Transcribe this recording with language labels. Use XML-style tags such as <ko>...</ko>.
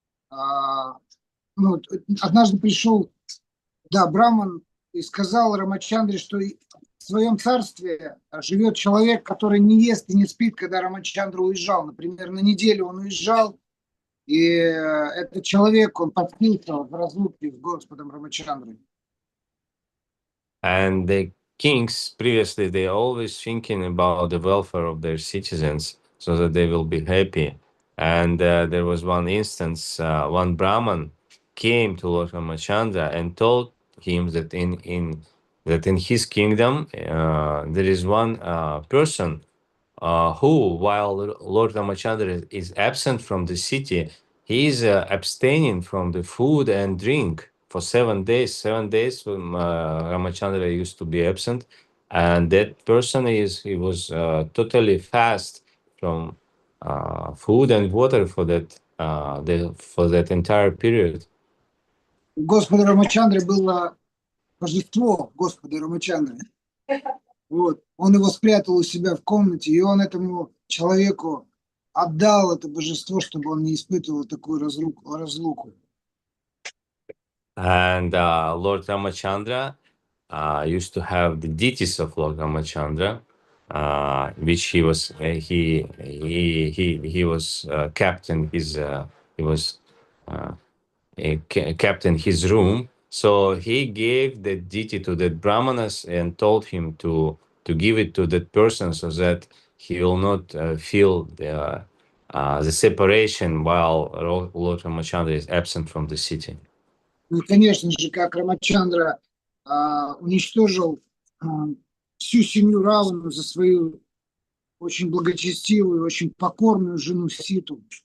<ru>Однажды пришел, браман и сказал Рамачандре, что в своем царстве живет человек, который не ест и не спит, когда Рамачандра уезжал. Например, на неделю он уезжал, и этот человек, он подпился в разлуке с Господом Рамачандрой.</ru> <en>And the kings previously, they always thinking about the welfare of their citizens so that they will be happy. And there was one instance, one Brahman came to Lord Ramachandra and told him that in his kingdom there is one person who, while Lord Ramachandra is absent from the city, he is abstaining from the food and drink for 7 days. 7 days Ramachandra used to be absent, and that person was totally fast from food and water for that entire period.</en> <ru>У Господа Рамачандры было божество Господа Рамачандры. Вот. Он его спрятал у себя в комнате, и он этому человеку отдал это божество, чтобы он не испытывал такую разлуку.</ru> <en>And Lord Ramachandra used to have the deities of Lord Ramachandra, which he was kept in his kept in his room. So he gave the deity to that brahmanas and told him to give it to that person so that he will not feel the separation while Lord Ramachandra is absent from the city.</en> <ru>Ну и, конечно же, как Рамачандра уничтожил всю семью Равану за свою очень благочестивую, очень покорную жену Ситу.</ru>